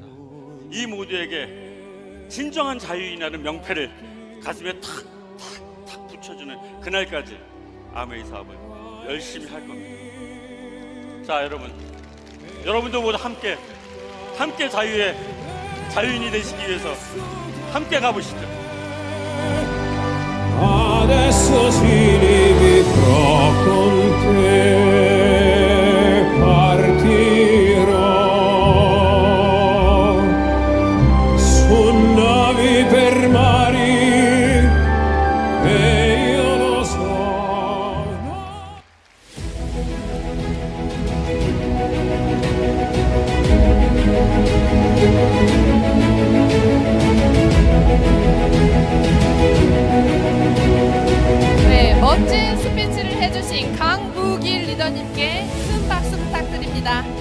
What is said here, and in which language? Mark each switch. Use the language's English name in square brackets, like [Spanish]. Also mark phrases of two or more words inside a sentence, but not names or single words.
[Korean] 이 모두에게 진정한 자유인이라는 명패를 가슴에 탁 붙여주는 그날까지 아메이 사업을 열심히 할 겁니다. 자, 여러분도 모두 함께 자유인이 되시기 위해서 함께 가보시죠. [Italian] Adesso si vivrò con te, partirò su navi per mari e io lo so. [Korean] 네, 멋진 스피치를 해주신 강북일 리더님께 큰 박수 부탁드립니다.